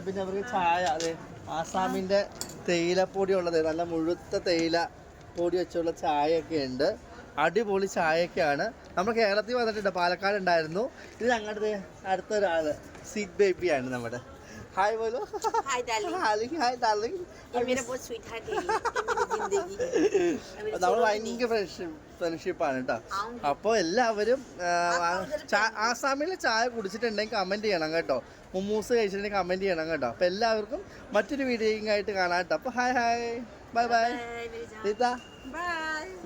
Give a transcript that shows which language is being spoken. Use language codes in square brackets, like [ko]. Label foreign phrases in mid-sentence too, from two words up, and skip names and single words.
[ml] പിന്നെ അവർക്ക് ചായ, അതെ ആസാമിൻ്റെ തേയിലപ്പൊടി ഉള്ളത്, നല്ല മുഴുത്ത തേയില പൊടി വെച്ചുള്ള ചായയൊക്കെ ഉണ്ട്. അടിപൊളി ചായയൊക്കെയാണ്. നമ്മൾ കേരളത്തിൽ വന്നിട്ടുണ്ട്, പാലക്കാട് ഉണ്ടായിരുന്നു. ഇത് ഞങ്ങളുടെ അടുത്തൊരാൾ [en] sweet baby [ml] നമ്മുടെ. [hi] हाय बोलो. [en] hi darling. hi darling. [hi] ये मेरा बहुत [en] sweet heart [hi] है, ये मेरी जिंदगी है. [ml] നമ്മൾ ഭയങ്കര ഫ്രണ്ട്ഷിപ്പാണ് കേട്ടോ. അപ്പോൾ എല്ലാവരും ആസാമിലെ ചായ കുടിച്ചിട്ടുണ്ടെങ്കിൽ കമൻറ്റ് ചെയ്യണം കേട്ടോ. മുമ്മൂസ് കഴിച്ചിട്ടുണ്ടെങ്കിൽ കമൻറ്റ് ചെയ്യണം കേട്ടോ. അപ്പോൾ എല്ലാവർക്കും മറ്റൊരു വീഡിയോയും ആയിട്ട് കാണാം കേട്ടോ. [en] അപ്പോൾ hi bye bye. बाय. റീത്ത